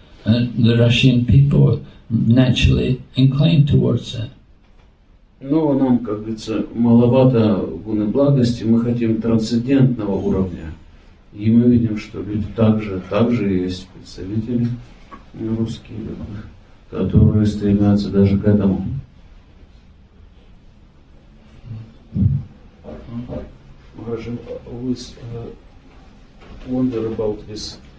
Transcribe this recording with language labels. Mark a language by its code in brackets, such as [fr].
[en] And the Russian people are naturally inclined towards that. [ru] Но нам, как говорится, маловато гуны благости, мы хотим трансцендентного уровня. И мы видим, что люди также есть представители русские, которые стремятся даже к этому. [en] Maharaj, always wonder about this.